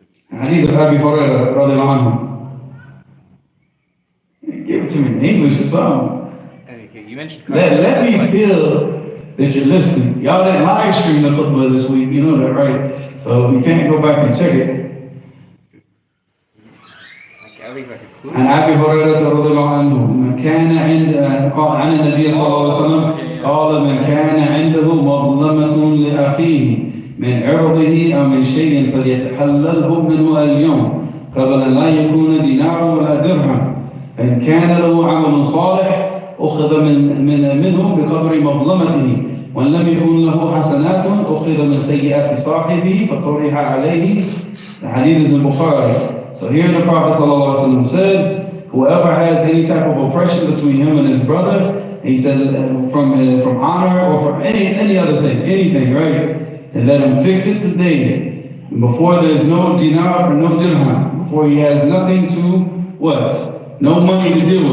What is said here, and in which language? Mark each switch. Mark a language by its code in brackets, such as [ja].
[en] Hadith of Abi Hurairah, radiallahu anhu. Give it to me in English or something. Okay, you mentioned. Let me feel that you're listening. Y'all didn't live stream the khutbah this week, you know that, right? So you can't go back and check it. [ar] عن أبي هريرة رضي الله عنه من كان عن النبي صلى الله عليه وسلم قال من كان عنده مظلمة لأخيه من عرضه أو من شيء فليتحلله منه اليوم قبل أن لا يكون دينار ولا درهم فإن كان له عمل صالح أخذ منه بقدر مظلمته وإن لم يكن له حسنات أخذ من سيئات صاحبه فطرح عليه. [en] The hadith is in Bukhari. So here the Prophet ﷺ said, whoever has any type of oppression between him and his brother, he said from honor or from any other thing, anything, right? And let him fix it today, before there's no dinar or no dirham, before he has nothing to, what? No money to deal with.